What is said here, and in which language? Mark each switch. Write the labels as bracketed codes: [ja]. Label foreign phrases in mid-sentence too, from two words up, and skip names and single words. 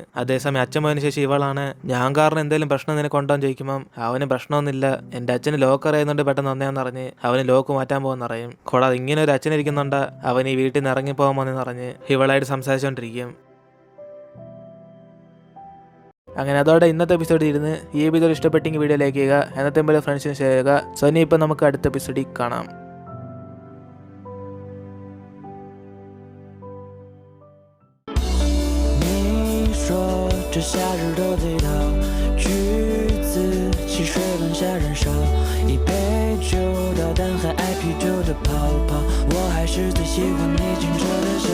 [ml] അതേസമയം അച്ഛൻ പോയതിനു ശേഷം ഇവളാണ് ഞാൻ കാരണം എന്തെങ്കിലും പ്രശ്നം നിനക്കൊണ്ടോന്ന് ചോദിക്കുമ്പോൾ അവന് പ്രശ്നമൊന്നുമില്ല, എന്റെ അച്ഛന് ലോക്ക് അറിയുന്നുണ്ട് പെട്ടെന്ന് ഒന്നേന്ന് പറഞ്ഞ് അവന് ലോക്ക് മാറ്റാൻ പോകുന്നറിയും. കൂടാതെ ഇങ്ങനെ ഒരു അച്ഛൻ ഇരിക്കുന്നുണ്ട് അവൻ ഈ വീട്ടിൽ നിന്ന് ഇറങ്ങിപ്പോകാമെന്ന് പറഞ്ഞ് ഇവളായിട്ട് സംസാരിച്ചുകൊണ്ടിരിക്കും. അങ്ങനെ അതോടെ ഇന്നത്തെ എപ്പിസോഡിൽ ഇരുന്ന് ഈ എപ്പിസോഡ് ഇഷ്ടപ്പെട്ടെങ്കിൽ വീഡിയോ ലൈക്ക് ചെയ്യുക, എന്നത്തെ പോലെ ഫ്രണ്ട്സിന് ഷെയർ ചെയ്യുക. സോ ഇനി ഇപ്പം നമുക്ക് അടുത്ത എപ്പിസോഡിൽ കാണാം. [zh] 这夏日的味道，橘子汽水温下燃烧，一杯酒到但还爱啤酒的泡泡，我还是最喜欢你清澈的笑。